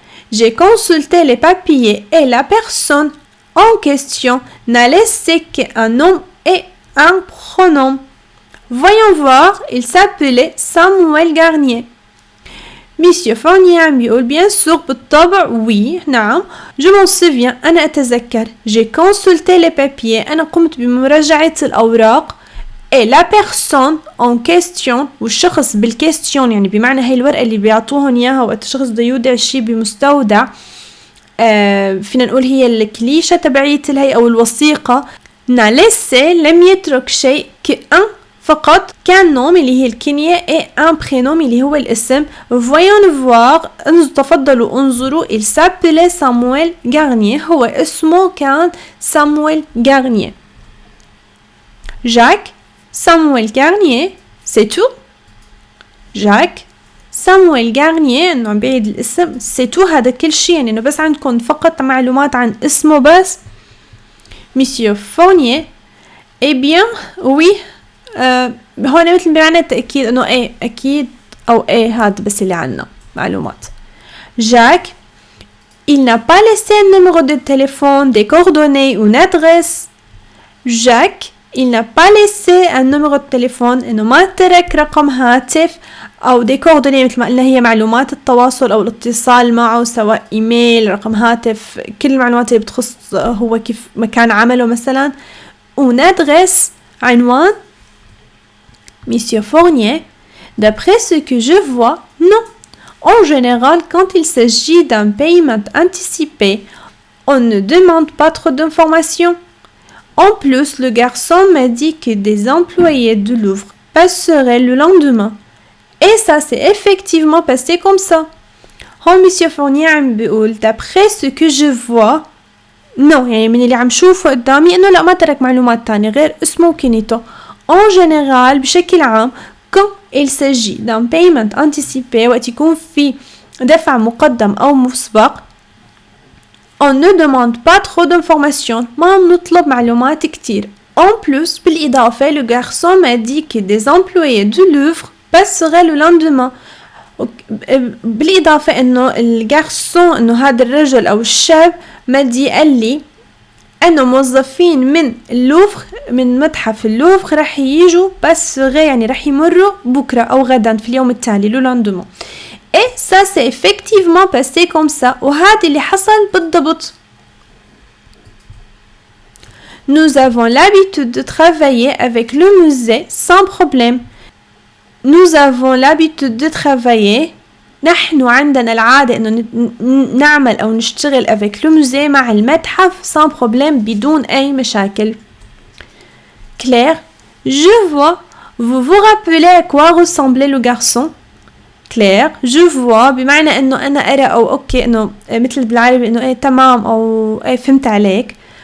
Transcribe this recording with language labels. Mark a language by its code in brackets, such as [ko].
[fr] J'ai consulté les papiers et la personne en question n'a laissé qu'un nom et un pronom. Voyons voir, il s'appelait Samuel Garnier. Monsieur Fournier [ar] عم بيقول [fr] bien sûr [ar] بالطبع [fr] oui [ar] نعم [fr] je m'en souviens [ar] أنا أتذكر. [fr] j'ai consulté les papiers [ar] أنا قمت بمراجعة الأوراق [fr] et la personne en question [ar] والشخص بالكيستيون يعني بمعنى هاي الورقة اللي بيعطوهن إياها وقت الشخص بده يودع شي بمستودع فينا نقول هي الكليشة تبعية الهي أو الوثيقة. [fr] n'a laissé [ar] لم يترك شيء كأن فقط كان نوم اللي هي الكنية [fr] et un prénom [ar] اللي هو الاسم. [fr] voyons voir [ar] تفضلوا انظروا [fr] il s'appelait Samuel Garnier، [ar] هو اسمه كان سامويل غارنيه. [fr] Jacques Samuel Garnier c'est tout. [ar] Jacques Samuel Garnier انه عم بعيد الاسم [fr] c'est tout، [ar] هذا كل شيء يعني انه بس عندكم فقط معلومات عن اسمه بس. Monsieur Fournier [fr] eh bien oui [ar] هون مثل بمعنى التأكيد انه ايه اكيد او ايه هذا بس اللي عنا معلومات. [fr] Jacques il n'a pas laissé un numéro de téléphone, des coordonnées ou une adresse. Jacques il n'a pas laissé un numéro de téléphone، [ar] انه ما ترك رقم هاتف او [fr] des coordonnées [ar] مثل ما قلنا هي معلومات التواصل او الاتصال معه سواء ايميل رقم هاتف كل المعلومات اللي بتخص هو كيف مكان عمله مثلا. [fr] une adresse [ar] عنوان. [fr] Monsieur Fournier, d'après ce que je vois, non. En général, quand il s'agit d'un paiement anticipé, on ne demande pas trop d'informations. En plus, le garçon m'a dit que des employés du Louvre passeraient le lendemain. Et ça s'est effectivement passé comme ça. [ar] هون مسيو فورنيه عم بيقول [fr] d'après ce que je vois [ar] نو يعني من اللي عم شوفه قدامي انه لا ما ترك معلومات تانية غير اسمه وكنيته. [fr] en général [ar] بشكل عام [fr] quand il s'agit d'un paiement anticipé [ar] وقت يكون في دفع مقدم او مسبق [fr] on ne demande pas trop d'informations [ar] ما بنطلب معلومات كتير. [fr] en plus [ar] بالإضافة [fr] le garçon m'a dit que des employés du Louvre passeraient le lendemain. [ar] بالإضافة إنه الجارسون إنه هذا الرجل أو الشاب مدي قال لي إنه موظفين من اللوفر من متحف اللوفر رح يجوا بس يعني رح يمروا بكرة أو غدا في اليوم التالي لو لاندومون. [fr] et ça c'est effectivement passé comme ça [ar] وهذا اللي حصل بالضبط. [fr] nous avons l'habitude de travailler avec le musée sans problème. nous avons l'habitude de travailler [ar] نحن عندنا العادة إنه نعمل أو نشتغل [fr] avec le musée [ar] مع المتحف [fr] sans problème [ar] بدون أي مشاكل. [fr] Claire, je vois. Vous vous rappelez à quoi ressemblait le garçon? Claire, je vois [ar] بمعنى إنه أنا أرى أو أوكي إنه مثل بالعربي إنه إيه تمام أو إيه فهمت عليك.